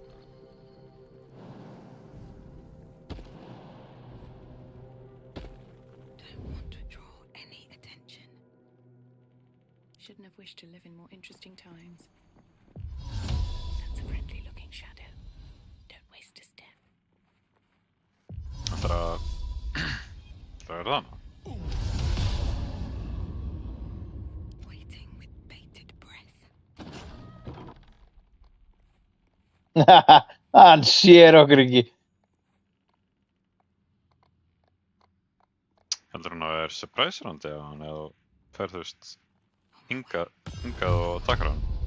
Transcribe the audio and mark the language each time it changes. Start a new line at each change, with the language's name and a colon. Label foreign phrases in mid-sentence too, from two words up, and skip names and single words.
English: Don't want to draw any attention. Shouldn't have wished to live in more interesting times. That's a friendly looking shadow. Don't waste a step.
Icelandic: Það er það.
English: Waiting with bated breath.
Icelandic: Hann sér okkur ekki. Heldur hún að það er
English: surprise round
Icelandic: eða hann eða fer þú veist hingað og takkar hann?